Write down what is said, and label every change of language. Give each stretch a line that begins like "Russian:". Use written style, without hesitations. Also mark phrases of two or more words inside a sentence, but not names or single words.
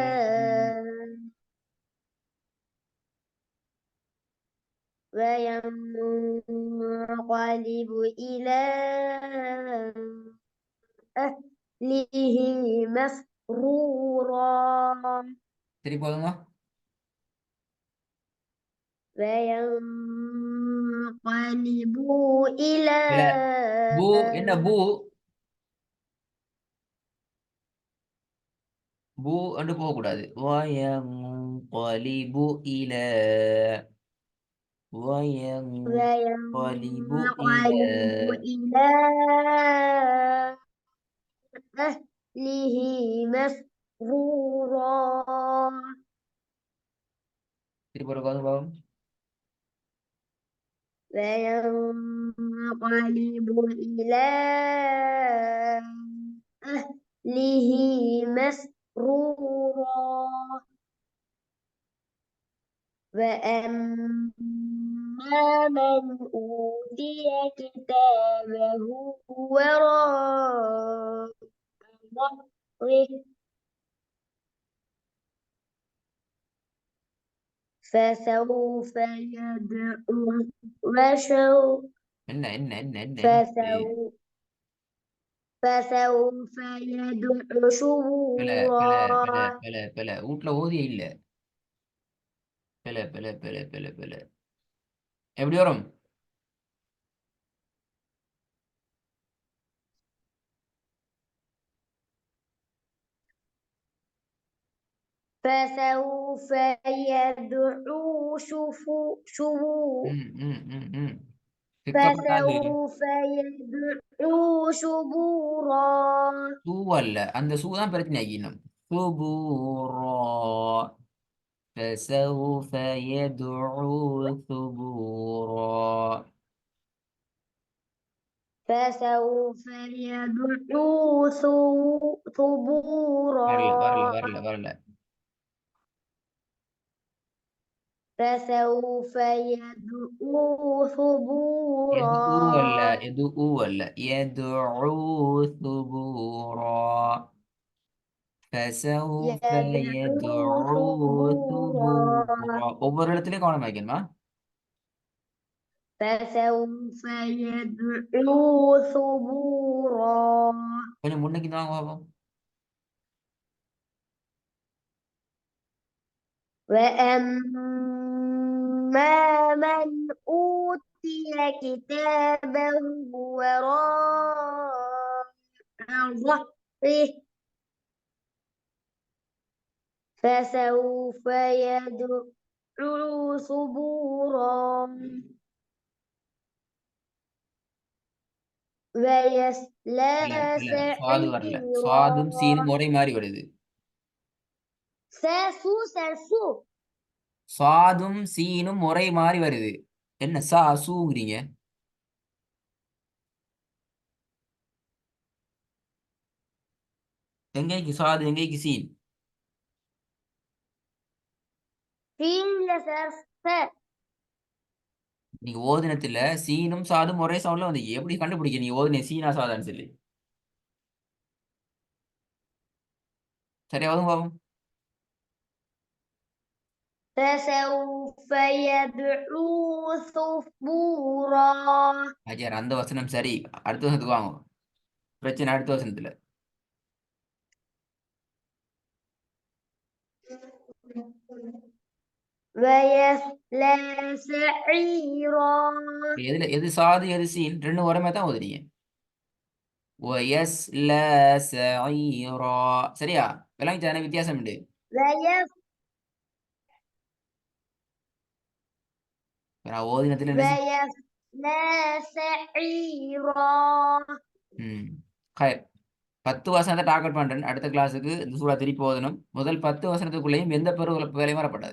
Arabic: وينقلب إلى أهله مسرورا
Tamil: சரி போதுங்க.
Arabic: وينقلب إلى
Tamil: பிழை. பூ என்ன பூ? பூ என்று போகக்கூடாது.
Arabic: وينقلب إلى. وينقلب إلى. وينقلب إلى أهله مسرورا
Tamil: சரி போடுங்க பாவம்.
Arabic: وينقلب إلى أهله مسرورا وأما من أوتي كتابه وراء ظهره فسوف يدعو
Tamil: என்ன என்ன என்ன என்ன என்ன
Arabic: فسوف فسوف يدعو
Tamil: பிழை பிழை பிழை
Arabic: شبورا
Tamil: பிழை பிழை. வீட்டுல ஓதிய இல்ல. பிழை பிழை பிழை பிழை பிழை. எப்படி வரும்?
Arabic: فسوف يدعو شبورا
Tamil: ம் ம் ம் ம். திக்கப்படாது.
Arabic: فسوف يدعو شبورا
Tamil: சூ அல்ல, அந்த சூ தான் பிரச்சனை ஆகினோம். சுபூரா.
Arabic: فسوف يدعو ثبورا. فسوف يدعو ثبورا
Tamil: வரல வரல வரல வரல.
Arabic: فسوف يدعو
Tamil: எது ஊ அல்ல,
Arabic: ثبورا
Tamil: எது ஊ அல்ல.
Arabic: يدعو ثبورا. فسوف يدعو يدعو ثبورا ثبورا.
Tamil: ஒவ்வொரு இடத்துலயும் கவனம் வைக்கணுமா?
Arabic: فسوف يدعو ثبورا
Tamil: கொஞ்சம் முன்னுக்கு தான் பார்ப்போம்.
Arabic: وأما من أوتي كتابه وراء ظهره فسوف يدعو ثبورا ويصلى
Tamil: இல்ல இல்ல, சுவாது வரல. சுவாதும் சீனும்
Arabic: سعيرا
Tamil: ஒரே மாதிரி வருது. ساسو சுவாதும் சீனும் ஒரே மாதிரி வருது. என்ன சா சூங்கிறீங்க? எங்கேக்கு சுவாது, எங்கேக்கு சீன்? நீங்க ஓதினத்துல சீனும் சாதும் ஒரே சவுண்ட்ல வந்து எப்படி கண்டுபிடிக்க நீங்க ஓதின சீனா சாதான்னு சொல்லி? சரியா வரும் பாவம்.
Arabic: فسوف يدعو ثبورا
Tamil: அஜர், அந்த வசனம் சரி. அடுத்த வசனத்துக்கு வாங்க. பிரச்சனை அடுத்த வசனத்துல.
Arabic: ويصلى سعيرا
Tamil: எதுல எது சாது எது சீன் ரெண்டு ஒரே மாதிரி தான் ஓதுறீங்க.
Arabic: ويسلى سعيرا.
Tamil: சரியா? விளங்கிச்சானே வித்தியாசம் உண்டு.
Arabic: ويصلى
Tamil: நான் ஓதினத்துல என்ன
Arabic: سعيرا
Tamil: ம் ஹயர். 10 வசனத்தை டார்கெட் பண்றேன். அடுத்த கிளாஸுக்கு இந்த சூறா திருப்பி ஓதணும். முதல் 10 வசனத்துக்குள்ளேயும் எந்த பெரு வேலையும் வரப்படாது.